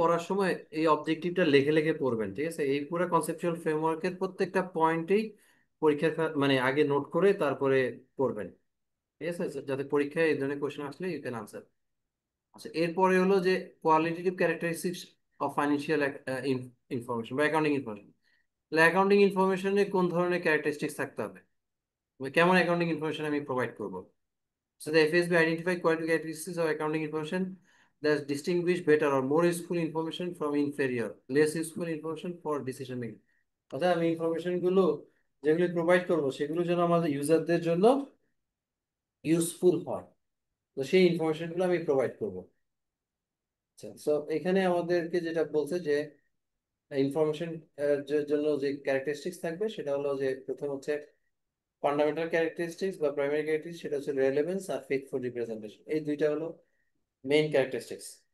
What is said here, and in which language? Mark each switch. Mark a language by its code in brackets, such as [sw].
[bn] পড়ার সময় এই অবজেক্টিভটা লিখে লিখে পড়বেন, ঠিক আছে? এই পুরো কনসেপচুয়াল ফ্রেমওয়ার্কের প্রত্যেকটা পয়েন্টেই মানে আগে নোট করে তারপরে পড়বেন, ঠিক আছে? যাতে পরীক্ষায় এই ধরনের কোশ্চেন আসলে [en] You can answer. [bn] আচ্ছা, এরপরে হলো যে [en] qualitative characteristics of financial information [bn] বা অ্যাকাউন্টিং ইনফরমেশন। তাহলে অ্যাকাউন্টিং ইনফরমেশনে কোন ধরনের ক্যারেক্টারিস্টিক্স থাকতে হবে, কেমন অ্যাকাউন্টিং ইনফরমেশন আমি প্রোভাইড করবো? [en] So the FSB identify quality characteristics of accounting information that distinguish better or more useful information from inferior, less useful information for decision making. [bn] অর্থাৎ আমি ইনফরমেশন গুলো যেগুলো প্রোভাইড করবো সেগুলো যেন আমাদের ইউজারদের জন্য ইউজফুল হয়, তো সেই ইনফরমেশন গুলো আমি প্রোভাইড করবো। আচ্ছা, সো এখানে আমাদেরকে যেটা বলছে যে ইনফরমেশন জন্য যে ক্যারেক্টারিস্টিক্স থাকবে সেটা হলো যে প্রথম হচ্ছে ফান্ডামেন্টাল ক্যারেক্টারিস্টিক্স বা প্রাইমারি ক্যারেক্টারিস্টিক্স, সেটা হচ্ছে রেলেভেন্স আর ফেথফুল রিপ্রেজেন্টেশন। এই দুইটা হলো মেইন ক্যারেক্টারিস্টিক্স।